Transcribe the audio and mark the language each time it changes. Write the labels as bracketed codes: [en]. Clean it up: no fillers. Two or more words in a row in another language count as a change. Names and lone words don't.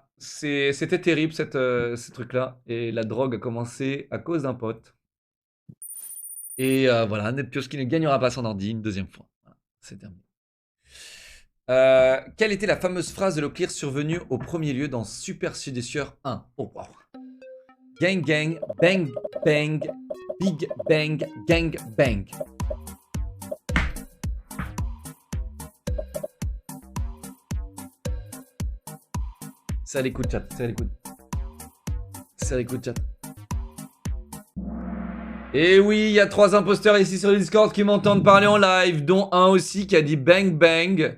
[fr] C'était terrible, ce truc-là. Et la drogue a commencé à cause d'un pote. Et voilà, Neptios qui ne gagnera pas son ordi une deuxième fois. Voilà, c'est terminé. Quelle était la fameuse phrase de Locklear survenue au premier lieu dans Super Sudesure 1? Oh, wow. [en] Gang gang, bang bang, big bang, gang bang. [fr] Ça l'écoute, chat, ça l'écoute. Ça l'écoute, chat. Et oui, il y a 3 imposteurs ici sur le Discord qui m'entendent parler en live, dont un aussi qui a dit [en] bang bang.